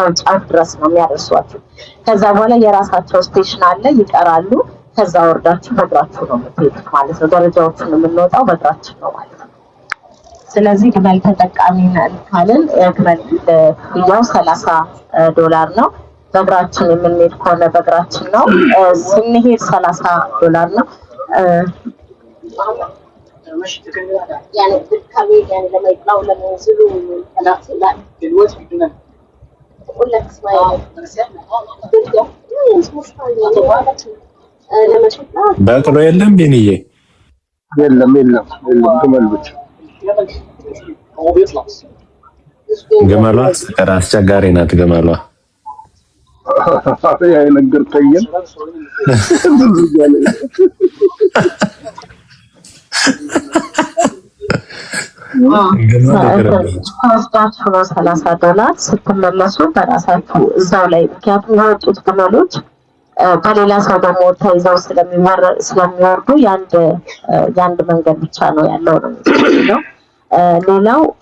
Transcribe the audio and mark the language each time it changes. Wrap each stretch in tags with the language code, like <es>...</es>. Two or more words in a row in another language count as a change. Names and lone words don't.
<am>ጫፍ ድረስ ነው የሚያደርሷችሁ። ከዛ በኋላ የራሳቸው ስቴሽን አለ፣ ይቀራሉ። ከዛ ወርዳችሁ በእግራችሁ ነው የምትሄዱት ማለት ነው። ደረጃዎቹን የምንወጣው በእግራችን ነው ማለት ነው። ስለዚህ ግመል ተጠቃሚ ነን ካልን ግመል ክፍያው $30 ነው። በእግራችን የምንሄድ ከሆነ በእግራችን ነው። ስንሄድ $30 ነው።</am> <ar>يعني بالكامل يعني لما يطلعوا لما ينزلوا لا دلوقتي بدنا اقول لك اسمعي لما تطلع</ar> <am>በቅሎ የለም ቢንዬ የለም ግመል ብቻ</am> <ar>هو بيطلع</ar> <am>ግመሏ አስቸጋሪ ናት። ግመሏ ያ የነገርከኝን ከወስዳችሁ ነው $30 ስትመለሱ በራሳችሁ እዛው ላይ። ምክንያቱም የወጡት ግመሎች በሌላ ሰው ደግሞ ተይዘው ስለሚወርዱ የአንድ መንገድ ብቻ ነው ያለው ነው የሚለው። ሌላው</am>